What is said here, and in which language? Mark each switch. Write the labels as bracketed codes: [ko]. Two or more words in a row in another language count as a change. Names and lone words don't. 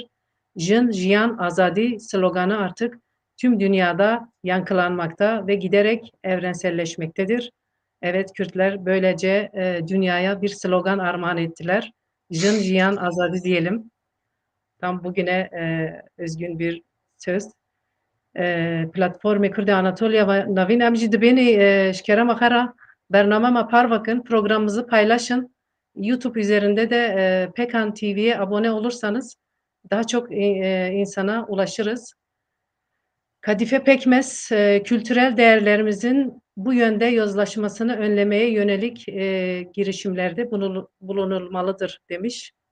[ku] Jin, Jiyan, Azadi [tr] sloganı artık tüm dünyada yankılanmakta ve giderek evrenselleşmektedir. Evet, Kürtler böylece dünyaya bir slogan armağan ettiler. [ku] Jin, Jiyan, Azadi [tr] diyelim. Tam bugüne özgün bir söz. [ku] Platformê Kurd ê Anatolya ve Navîn em jî dibênê ji kerema xwe re bername parvakın, [tr] programımızı paylaşın. YouTube üzerinde de Pekan TV'ye abone olursanız daha çok insana ulaşırız. Kadife Pekmez, kültürel değerlerimizin bu yönde yozlaşmasını önlemeye yönelik girişimlerde bulunulmalıdır demiş.